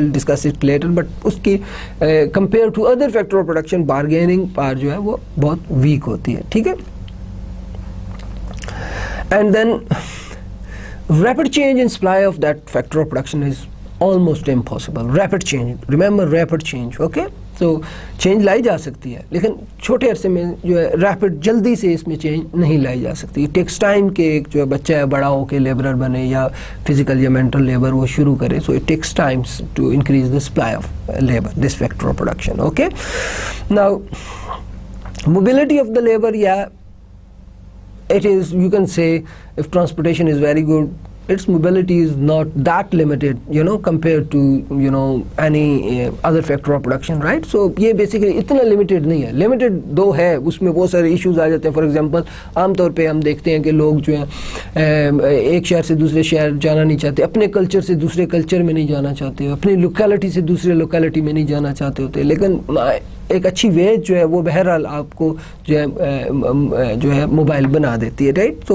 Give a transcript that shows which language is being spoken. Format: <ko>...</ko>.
<en>will discuss it later,</en> <ur>but اس کی compare to other factor of production bargaining power جو ہے وہ بہت ویک ہوتی ہے.</ur> <en>ٹھیک ہے, and then rapid change in supply of that factor of production is almost impossible. Rapid change, remember rapid change.</en> <ur>Okay, so change لائی جا سکتی ہے لیکن چھوٹے عرصے میں جو ہے ریپڈ جلدی سے اس میں چینج نہیں لائی جا سکتی.</ur> <en>It takes time</en> <ur>کہ ایک جو ہے بچہ ہے بڑا ہو کے لیبرر بنے یا فزیکل یا مینٹل لیبر وہ شروع کرے.</ur> <en>So it takes time to increase the supply of labor, this factor of production. Okay, now mobility of the labor, yeah, it is, you can say if transportation is very good, its mobility is not that limited, compared to any other factor of production, right.</en> <ur>So یہ basically اتنا limited نہیں ہے. limited دو ہے, اس میں بہت سارے issues آ جاتے ہیں. فار ایگزامپل عام طور پہ ہم دیکھتے ہیں کہ لوگ جو ہیں ایک شہر سے دوسرے شہر جانا نہیں چاہتے, اپنے کلچر سے دوسرے کلچر میں نہیں جانا چاہتے, اپنی لوکیلٹی سے دوسرے لوکیلٹی میں نہیں جانا چاہتے ہوتے, لیکن ایک اچھی ویج جو ہے وہ بہرحال آپ کو جو ہے موبائل بنا دیتی ہے, رائٹ.</ur>